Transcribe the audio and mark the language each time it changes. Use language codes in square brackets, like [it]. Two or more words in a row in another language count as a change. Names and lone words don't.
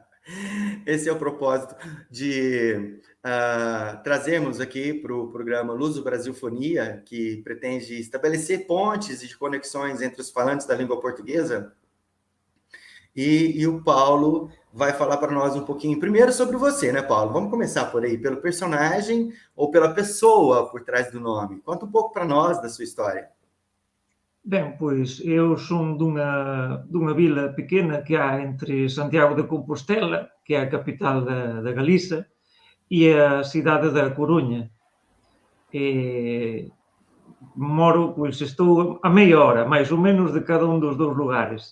[pt] Esse é o propósito de trazermos aqui para o programa Luso Brasilfonia, que pretende estabelecer pontes e conexões entre os falantes da língua portuguesa. E o Paulo vai falar para nós um pouquinho primeiro sobre você, né, Paulo? Vamos começar por aí, pelo personagem ou pela pessoa por trás do nome. Conta um pouco para nós da sua história. [gl] Ben, pois, eu son dunha vila pequena que há entre Santiago de Compostela, que é a capital da Galiza, e a cidade da Coruña. Moro, pois, estou a meia hora, máis ou menos, de cada un dos dous lugares.